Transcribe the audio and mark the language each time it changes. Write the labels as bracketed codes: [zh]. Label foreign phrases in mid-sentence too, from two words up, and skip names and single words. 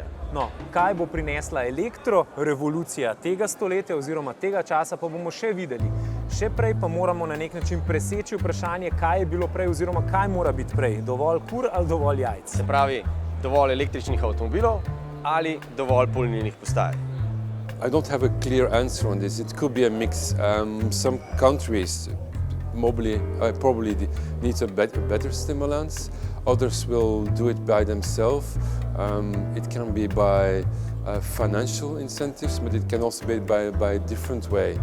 [sl] No, kaj bo prinesla elektrorevolucija tega stoletja oziroma tega časa, pa bomo še videli. Še prej pa moramo na nek način preseči vprašanje, kaj je bilo prej oziroma kaj mora biti prej. Dovolj kur ali dovolj jajc? Se pravi, dovolj električnih avtomobilov ali dovolj polnilnih postaj? [en] I don't have a clear answer on this. It could be a mix. Some countries probably need a better stimulus. Others will do it by themselves. It can be by financial incentives, but it can also be by a different way.